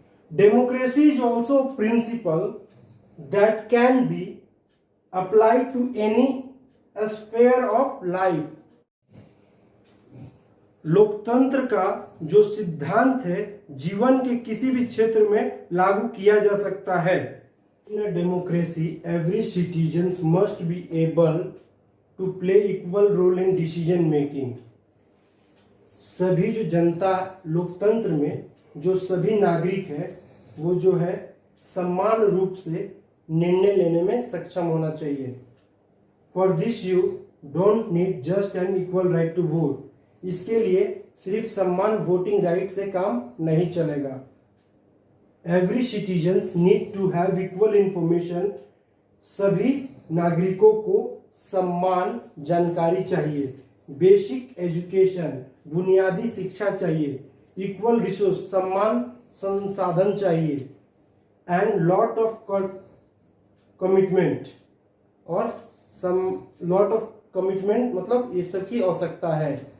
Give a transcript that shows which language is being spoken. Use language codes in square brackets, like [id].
[en] Democracy is also principle that can be applied to any sphere of life. [hi] लोकतंत्र का जो सिद्धांत है जीवन के किसी भी क्षेत्र में लागू किया जा सकता है। [en] In a democracy, every citizen must be able to play equal role in decision making. [hi] सभी जो जनता, लोकतंत्र में जो सभी नागरिक हैं वो जो है समान रूप से निर्णय लेने में सक्षम होना चाहिए। [en] For this you don't need just an equal right to vote. [hi] इसके लिए सिर्फ समान वोटिंग राइट से काम नहीं चलेगा। [en] Every citizens need to have equal information. [hi] सभी नागरिकों को समान जानकारी चाहिए। [en] basic education, [hi] बुनियादी शिक्षा चाहिए। [en] equal resource, [hi] समान संसाधन चाहिए। [en] and lot of commitment, [hi] और लॉट ऑफ कमिटमेंट मतलब ये सब की आवश्यकता है।